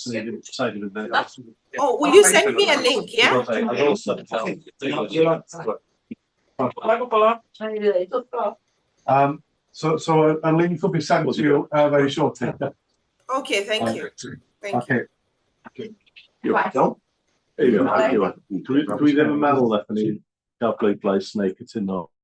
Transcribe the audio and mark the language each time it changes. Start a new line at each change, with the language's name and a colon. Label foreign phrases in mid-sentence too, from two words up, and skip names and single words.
English: Oh, will you send me a link? Yeah. So a link will be sent to you very shortly. Okay, thank you. Thank you. Okay.
Welsh: Dwi ddim yn meddwl naethon ni gael bleidlais neu cytuno